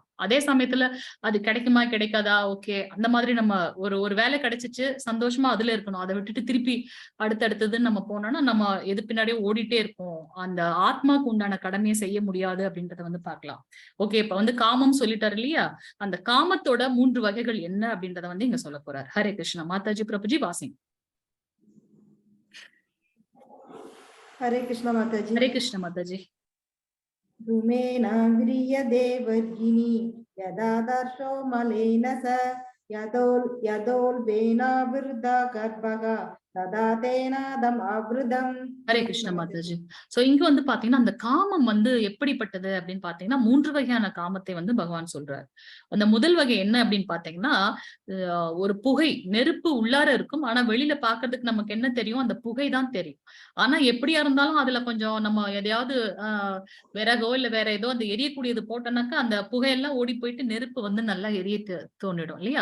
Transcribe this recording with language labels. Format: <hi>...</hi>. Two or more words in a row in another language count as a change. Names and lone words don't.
<ta>அதே சமயத்துல அது கிடைக்குமா கிடைக்காதா, ஓகே, அந்த மாதிரி நம்ம ஒரு வேலை கிடைச்சிச்சு சந்தோஷமா அதுல இருக்கணும். அதை விட்டுட்டு திருப்பி அடுத்தடுத்ததுன்னு நம்ம போனோம்னா நம்ம எது பின்னாடியே ஓடிட்டே இருப்போம். அந்த ஆத்மாக்கு உண்டான கடமையை செய்ய முடியாது அப்படின்றத வந்து பார்க்கலாம். ஓகே, இப்ப வந்து காமம் சொல்லிட்டாரு இல்லையா? அந்த காமத்தோட 3 வகைகள் என்ன அப்படின்றத வந்து இங்க சொல்ல போறார். ஹரே கிருஷ்ணா. மாதாஜி பிரபுஜி வாசிங்.</ta> <hi>हरे कृष्ण माताजी। हरे कृष्ण माताजी।</hi> <sa>धूमेन व्रियते वर्गिनी यदादर्शो मलेन स यदोल्बेन वृद्धा गर्भः तदा तेनादम् आवृतम्।</sa> <ta>ஹரே கிருஷ்ண மாதாஜி. சோ இங்க வந்து பாத்தீங்கன்னா அந்த காமம் வந்து எப்படிப்பட்டது அப்படின்னு பாத்தீங்கன்னா 3 வகையான காமத்தை வந்து பகவான் சொல்றாரு. அந்த முதல் வகை என்ன அப்படின்னு பாத்தீங்கன்னா, ஒரு புகை, நெருப்பு உள்ளார இருக்கும், ஆனா வெளியில பாக்குறதுக்கு நமக்கு என்ன தெரியும், அந்த புகை தான் தெரியும். ஆனா எப்படியா இருந்தாலும் அதுல கொஞ்சம் நம்ம எதையாவது விறகோ இல்ல வேற ஏதோ அந்த எரியக்கூடியது போட்டோம்னாக்கா அந்த புகையெல்லாம் ஓடி போயிட்டு நெருப்பு வந்து நல்லா எரிய தோணிடும் இல்லையா?</ta>